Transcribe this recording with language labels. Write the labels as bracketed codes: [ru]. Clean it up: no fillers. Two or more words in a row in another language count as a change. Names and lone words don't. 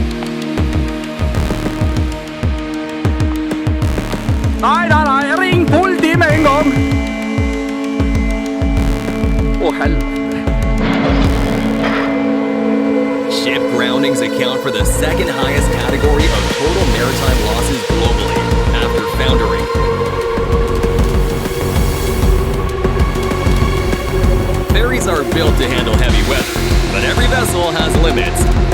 [no] Nei, ring politi med en gang. Å, helvete. [en] Ship groundings account for the second highest category of total maritime losses globally, after foundering. Ferries are built to handle heavy weather, but every vessel has limits.